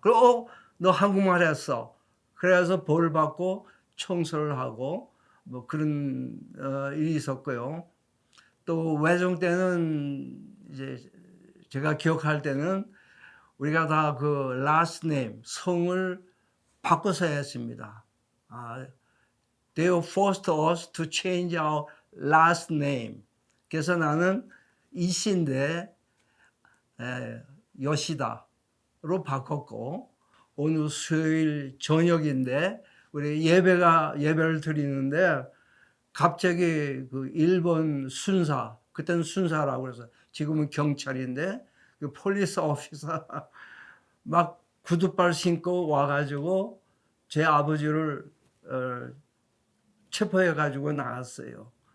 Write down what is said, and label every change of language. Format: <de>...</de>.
<ko>그리고 너 한국말 했어. 그래서 벌을 받고 청소를 하고 뭐 그런 일이 있었고요. 또 외정 때는 이제 제가 기억할 때는 우리가 다 그 last name, 성을 바꿔서 했습니다.</ko> <en>They forced us to change our last name.</en> <ko>그래서 나는 이씨인데 요시다로 바꿨고, 오늘 수요일 저녁인데 우리 예배를 드리는데 갑자기 그 일본 순사, 그때는 순사라고 그래서 지금은 경찰인데 그 폴리스 오피서 막 구두발 신고 와가지고 제 아버지를 체포해가지고 나갔어요.</ko>